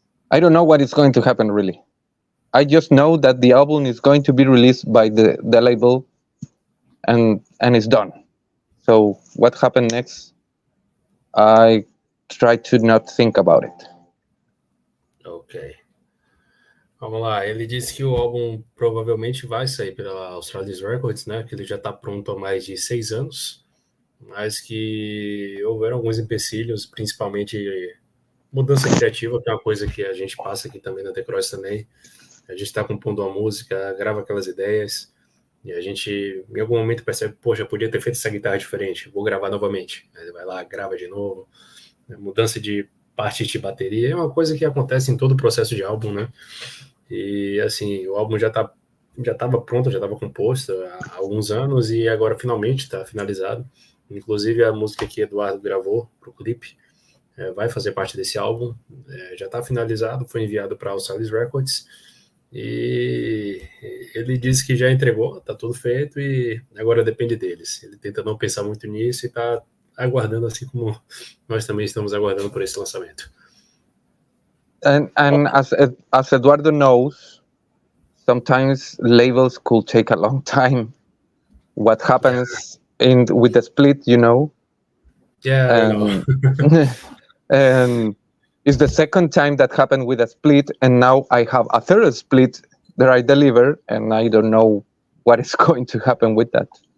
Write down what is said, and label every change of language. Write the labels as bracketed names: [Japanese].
[English] I don't know what is going to happen really. I just know that the album is going to be released by the label, and it's done. So what happened next? I try to not think about it. Ok. [Portuguese] Vamos lá, ele disse que o álbum provavelmente vai sair pela Australis Records, né? Que ele já está pronto há mais de 6 anos, mas que houveram alguns empecilhos, principalmente mudança criativa, que é uma coisa que a gente passa aqui também na The Cross também. A gente está compondo uma música, grava aquelas ideias, e a gente, em algum momento, percebe, poxa, podia ter feito essa guitarra diferente, vou gravar novamente. Aí vai lá, grava de novo. Mudança de parte de bateria é uma coisa que acontece em todo o processo de álbum, né? E, assim, o álbum já está já estava pronto, já estava composto há alguns anos e agora finalmente está finalizado. Inclusive a música que Eduardo gravou para o clipe vai fazer parte desse álbum. Já está finalizado, foi enviado para a Australis Records e ele disse que já entregou, está tudo feito e agora depende deles. Ele tenta não pensar muito nisso e está aguardando, assim como nós também estamos aguardando por esse lançamento. [English] And as Eduardo knows, sometimes labels could take a long time. What happens with the split, you know? Yeah, I know. And it's the second time that happened with a split, and now I have a third split that I deliver, and I don't know what is going to happen with that.